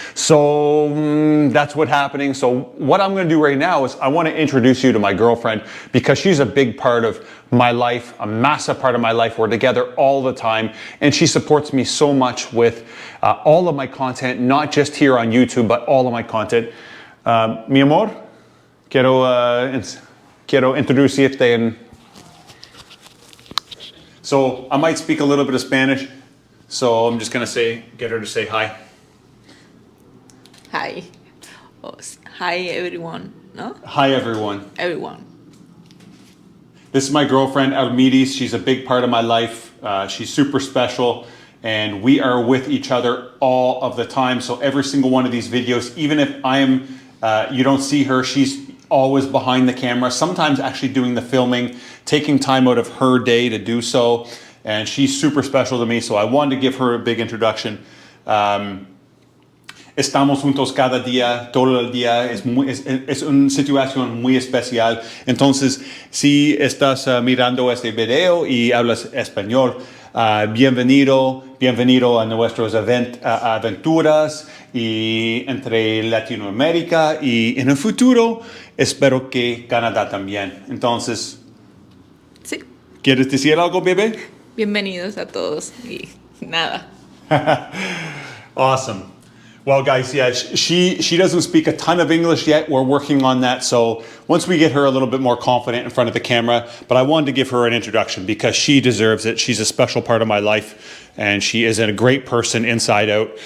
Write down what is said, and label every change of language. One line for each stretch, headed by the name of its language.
English: So that's what's happening. So what I'm going to do right now is I want to introduce you to my girlfriend, because she's a big part of my life, a massive part of my life. We're together all the time. And she supports me so much with all of my content, not just here on YouTube, but all of my content.
Spanish: Mi amor, quiero introducirte en...
English: So I might speak a little bit of Spanish, so I'm just gonna get her to say hi. Hi. Oh, hi everyone, no? Hi everyone. Everyone. This is my girlfriend, Almides. She's a big part of my life. She's super special. And we are with each other all of the time. So every single one of these videos, even if you don't see her, she's always behind the camera, sometimes actually doing the filming, taking time out of her day to do so. And she's super special to me. So I wanted to give her a big introduction.
Spanish: Estamos juntos cada día, todo el día. Es una situación muy especial. Entonces, si estás mirando este video y hablas español, bienvenido a nuestras aventuras y entre Latinoamérica, y en el futuro espero que Canadá también. Entonces, Sí. ¿quieres decir algo, bebé? Bienvenidos a todos y nada.
English: Awesome. Well, guys, yeah, she doesn't speak a ton of English yet. We're working on that. So once we get her a little bit more confident in front of the camera, but I wanted to give her an introduction because she deserves it. She's a special part of my life, and she is a great person inside out.